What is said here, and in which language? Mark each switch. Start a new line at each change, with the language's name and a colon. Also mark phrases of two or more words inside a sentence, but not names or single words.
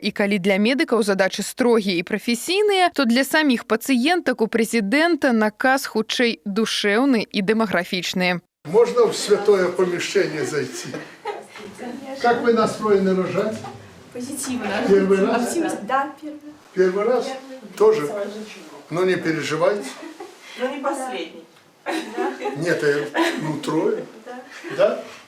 Belarusian: І калі для медыкаў задачы строгія і прафесійныя, то для саміх пацыентак у прэзідэнта наказ хутчэй душэўны і дэмаграфічны.
Russian: Можно в святое помещение зайти? Как вы настроены рожать? Позитивно. Первый раз? Да, первый. Первый раз? Тоже? Но не переживайте. Но не последний. Нет, трое. Да?